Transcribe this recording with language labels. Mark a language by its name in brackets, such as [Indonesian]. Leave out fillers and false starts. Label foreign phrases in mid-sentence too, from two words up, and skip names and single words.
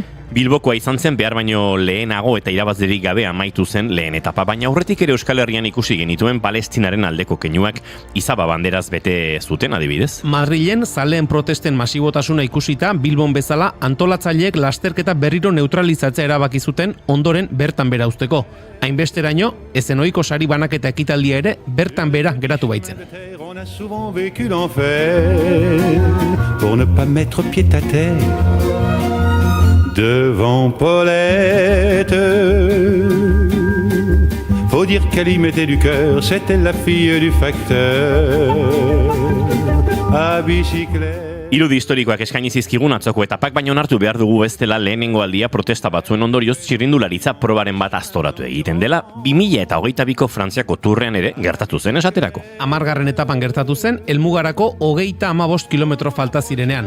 [Basque] Bilbokoa izan zen behar baino lehenago eta irabazlerik gabe amaitu zen lehen etapa, baina aurretik ere Euskal Herrian ikusi genituen Palestinaren aldeko keinuak izaba banderaz bete zuten adibidez. Madrilen zaleen protesten masibotasuna ikusita, Bilbon bezala antolatzaileek lasterketa berriro neutralizatzea erabaki zuten ondoren bertan bera uzteko. Hainbesteraino, ezen ohiko sari banaketa ekitaldia ere bertan bera geratu baitzen. [French] On a souvent vécu l'enfer pour ne pas mettre pied à terre devant Paulette. Faut dire qu'elle y mettait du cœur, c'était la fille du facteur à bicyclette. [Basque] Irudi historikoak eskaini zizkigun atzoko etapak, baina onartu behar dugu bestela lehenengo aldia protesta batzuen ondorioz txirrindularitza probaren bat aztoratu egiten dela 2022ko Frantziako turrean ere gertatu zen esaterako. 10. etapan gertatu zen, helmugarako 35 kilometro falta zirenean.